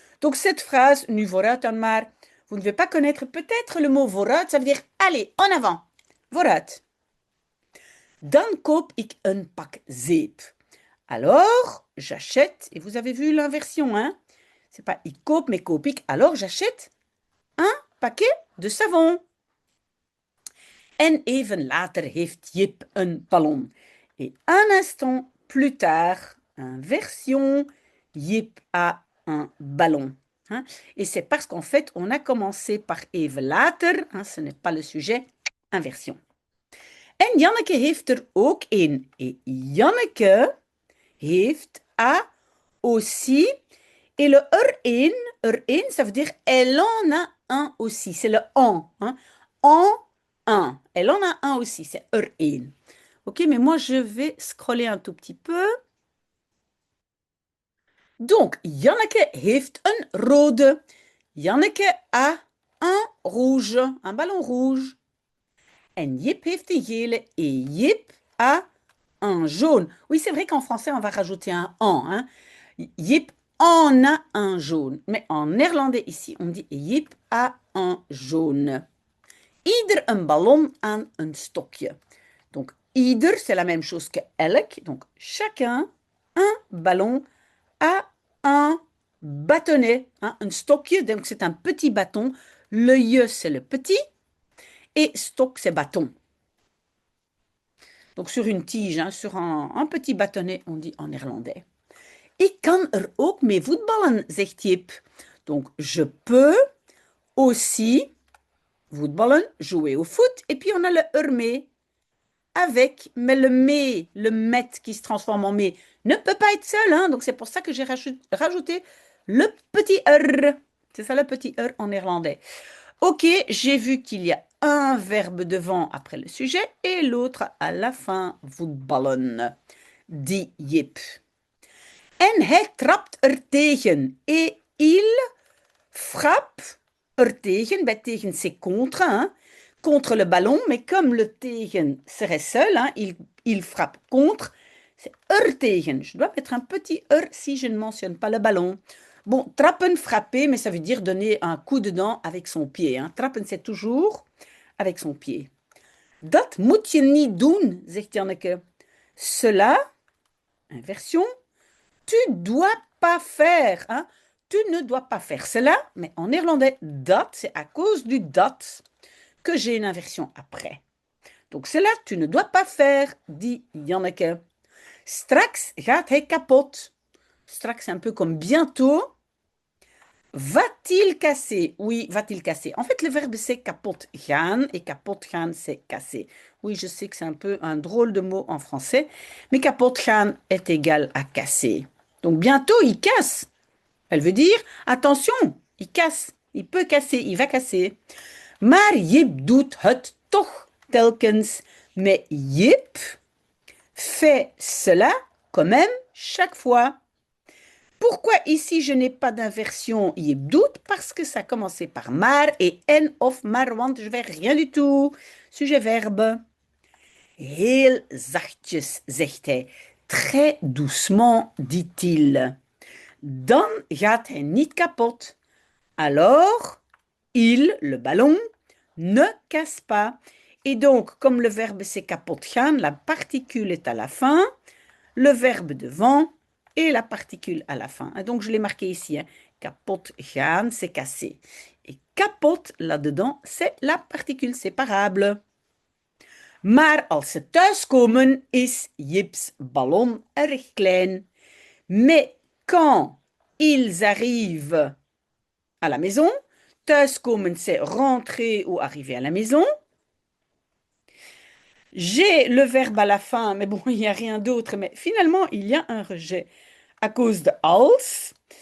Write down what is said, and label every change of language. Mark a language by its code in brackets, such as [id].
[fr] Donc cette phrase, [nl] nu vooruit dan maar, [fr] vous ne devez pas connaître peut-être le mot vooruit, ça veut dire allez, en avant, vooruit. [nl] Dan koop ik een pak zeep. [fr] Alors, j'achète, et vous avez vu l'inversion, hein? C'est pas ik koop, mais koop ik. Alors, j'achète un paquet de savon. [nl] En even later heeft Jip een ballon. [fr] Et un instant plus tard, inversion, Jip a un ballon. Hein? Et c'est parce qu'en fait, on a commencé par even later, hein, ce n'est pas le sujet, inversion. [nl] En Janneke heeft er ook een. [fr] Et Janneke heeft a aussi. Et le er een, ça veut dire elle en a un aussi. C'est le en. Hein. En un. Elle en a un aussi. C'est er een. Ok, mais moi je vais scroller un tout petit peu. [nl] Donc, Janneke heeft een rode. [fr] Janneke a un rouge, un ballon rouge. [nl] En Jip heeft een gele. [fr] Et Jip a un jaune. Oui, c'est vrai qu'en français, on va rajouter un en. Hein. Jip en a un jaune. Mais en néerlandais, ici, on dit Jip a un jaune. [nl] Ieder een ballon aan een stokje. [fr] Donc, ieder, c'est la même chose que elk. Donc, chacun, un ballon à un bâtonnet, hein, un stokje, donc c'est un petit bâton. Le je, c'est le petit, et stok, c'est bâton. Donc sur une tige, hein, sur un petit bâtonnet, on dit en néerlandais. [nl] Ik kan er ook mee voetballen, zegt Jip. [fr] Donc je peux aussi voetballen, jouer au foot, et puis on a le er mee. Avec, mais le mais, le met qui se transforme en mais, ne peut pas être seul, hein, donc c'est pour ça que j'ai rajouté le petit er. C'est ça le petit er en néerlandais. Ok, j'ai vu qu'il y a un verbe devant après le sujet et l'autre à la fin, voetballen, dit Jip. [nl] En hij trapt er tegen. [fr] Et il frappe er tegen. Ben, tegen, c'est contre, hein, contre le ballon, mais comme le tegen serait seul, hein, il frappe contre, c'est er tegen. Je dois mettre un petit er si je ne mentionne pas le ballon. Bon, trappen, frapper, mais ça veut dire donner un coup dedans avec son pied. Hein. Trappen, c'est toujours avec son pied. [nl] Dat moet je niet doen, zegt Janneke. [fr] Cela, inversion, tu dois pas faire. Hein. Tu ne dois pas faire cela, mais en néerlandais, dat, c'est à cause du dat que j'ai une inversion après. Donc cela, tu ne dois pas faire, dit Janneke. [nl] Straks gaat hij kapot. [fr] Straks, c'est un peu comme bientôt. Va-t-il casser? Oui, va-t-il casser? En fait, le verbe c'est kapot gaan et kapot gaan c'est casser. Oui, je sais que c'est un peu un drôle de mot en français, mais kapot gaan est égal à casser. Donc bientôt, il casse. Elle veut dire, attention, il casse. Il peut casser, il va casser. [nl] Maar Jip doet het toch telkens. [fr] Mais Jip fait cela quand même chaque fois. Pourquoi ici je n'ai pas d'inversion Jip doet? Parce que ça commençait par maar et en of maar, want je vais rien du tout. Sujet verbe. [nl] Heel zachtjes, zegt hij. [fr] Très doucement, dit-il. [nl] Dan gaat hij niet kapot. [fr] Alors, il, le ballon, ne casse pas. Et donc, comme le verbe c'est kapot gaan, la particule est à la fin, le verbe devant et la particule à la fin. Et donc, je l'ai marqué ici. Hein. Kapot gaan, c'est cassé. Et kapot, là-dedans, c'est la particule séparable. [nl] Maar als ze thuiskomen, is Jips ballon erg klein. [fr] Mais quand ils arrivent à la maison, thuiskomen, c'est rentrer ou arriver à la maison. J'ai le verbe à la fin, mais bon, il n'y a rien d'autre. Mais finalement, il y a un rejet à cause de als.